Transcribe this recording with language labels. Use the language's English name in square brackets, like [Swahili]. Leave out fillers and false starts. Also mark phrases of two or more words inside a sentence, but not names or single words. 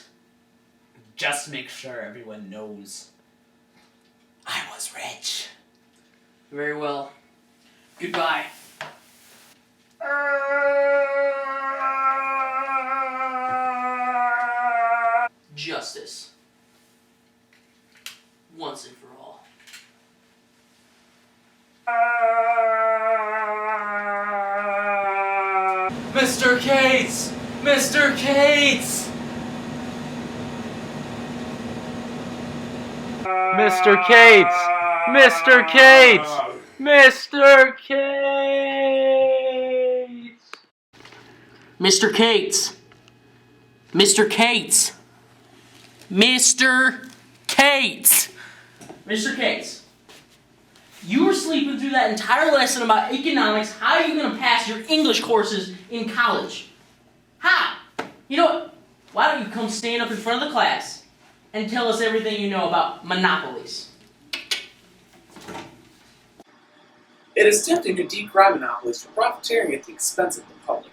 [English] Just make sure everyone knows I was rich. Very well. Goodbye. Justice. Once and for all. Mr. Cates! Mr. Cates! Mr. Cates! Mr. Cates! Mr. Cates! Mr. Cates! Mr. Cates! Mr. Cates! Mr. Cates, you were sleeping through that entire lesson about economics. How are you going to pass your English courses in college? How? You know what? Why don't you come stand up in front of the class and tell us everything you know about monopolies? It is tempting to decry monopolies for profiteering at the expense of the public.